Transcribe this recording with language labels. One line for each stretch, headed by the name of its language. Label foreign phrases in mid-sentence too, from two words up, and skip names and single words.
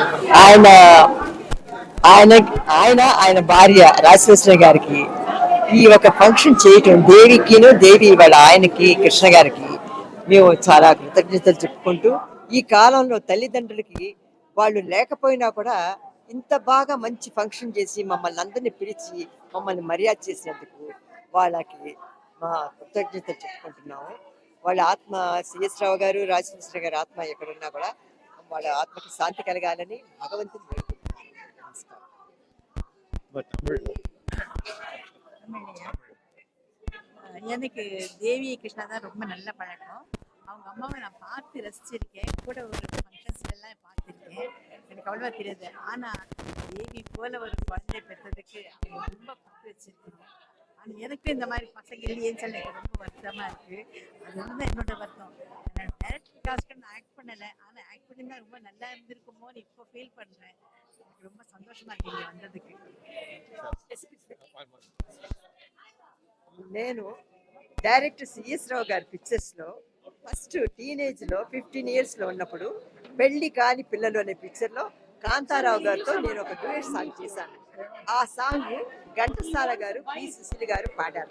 Telugu: ఆయన భార్య రాజశేఖర గారికి ఈ ఒక ఫంక్షన్ చేయటం, దేవి వాళ్ళ ఆయనకి కృష్ణ గారికి మేము చాలా కృతజ్ఞతలు చెప్పుకుంటూ, ఈ కాలంలో తల్లిదండ్రులకి వాళ్ళు లేకపోయినా కూడా ఇంత బాగా మంచి ఫంక్షన్ చేసి మమ్మల్ని అందరినీ పిలిచి మమ్మల్ని మర్యాద చేసినందుకు వాళ్ళకి మా కృతజ్ఞతలు చెప్పుకుంటున్నాము. వాళ్ళ ఆత్మ, సిఎస్ రావు గారు, రాజశేఖర గారి ఆత్మ ఎక్కడున్నా కూడా వాళ్ళ ఆత్మకి శాంతి కలగాలని భగవంతుని వేడుకుంటున్నాను. నమస్కారం.
Tamil: எனக்கு தேவி கிருஷ்ணா தான் ரொம்ப நல்ல பழக்கம். அவங்க அம்மாவை நான் பார்த்து ரசிச்சிருக்கேன், கூட ஒரு ஃபங்க்ஷன்ஸ்லாம் பார்த்துருக்கேன். எனக்கு அவ்வளோவா தெரியாது. ஆனால் தேவி போல ஒரு குழந்தை பெற்றதுக்கு அவங்க ரொம்ப பத்து வச்சிருக்கணும். ஆனால் எனக்கு இந்த மாதிரி பசங்க இல்லையேன்னு சொல்லி எனக்கு ரொம்ப வருத்தமாக இருக்குது. அது வந்து என்னோட வருத்தம். நான் டேரக்டர் காஸ்க்கு நான் ஆக்ட் பண்ணலை, ஆனால் ஆக்ட் பண்ணியிருந்தா ரொம்ப நல்லா இருந்திருக்குமோன்னு இப்போ ஃபீல் பண்ணுறேன். எனக்கு ரொம்ப சந்தோஷமாக இருக்கு இங்கே வந்ததுக்கு.
Telugu: నేను డైరెక్టర్ సిఎస్ రావు గారి పిక్చర్స్లో ఫస్ట్ టీనేజ్లో 15 years ఉన్నప్పుడు పెళ్లి కాని పిల్లలు అనే పిక్చర్లో కాంతారావు గారితో నేను ఒక డ్యూయట్ సాంగ్ చేశాను. ఆ సాంగ్ ఘంటసాల గారు, పి సుశీల్ గారు పాడారు.